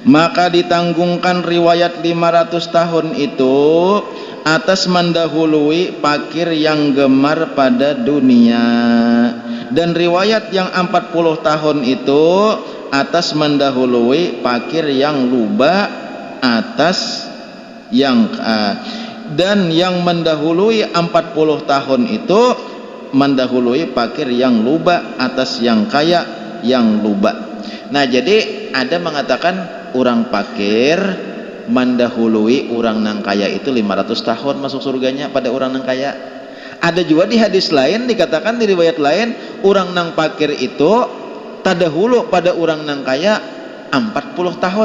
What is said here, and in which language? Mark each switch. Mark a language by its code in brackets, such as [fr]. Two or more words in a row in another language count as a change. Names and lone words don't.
[id] maka ditanggungkan riwayat 500 tahun itu atas mendahului fakir yang gemar pada dunia, dan riwayat yang 40 tahun itu atas mendahului fakir yang luba atas yang dan yang mendahului 40 tahun itu mendahului fakir yang luba atas yang kaya yang luba. [bjn] Nah, jadi ada mengatakan orang fakir mendahului orang nang kaya itu 500 tahun masuk surganya pada orang nang kaya. Ada juga di hadis lain dikatakan di riwayat lain orang nang fakir itu tadahulu pada orang nang kaya 40 tahun.